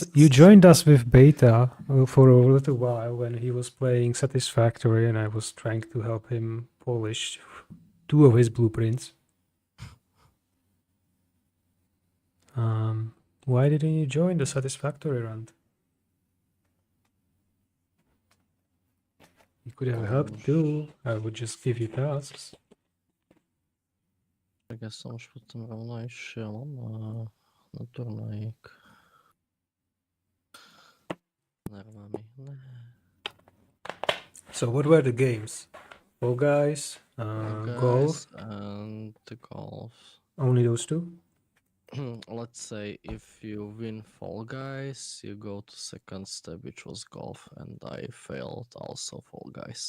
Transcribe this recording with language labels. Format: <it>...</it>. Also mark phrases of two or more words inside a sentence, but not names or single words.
<en>You joined us with Beta for a little while when he was playing Satisfactory, and I was trying to help him polish 2 of his blueprints. Why didn't you join the Satisfactory round? You could have helped too. I would just give you tasks.</en> <sk>Tak ja som už potom rovno išiel na turnajík. Nervá mi. Ne.</sk> <en>So what were the games? Fall Guys, Golf. And the golf. Only those 2? Let's say if you win Fall Guys, you go to second step, which was golf, and I failed also Fall Guys.</en>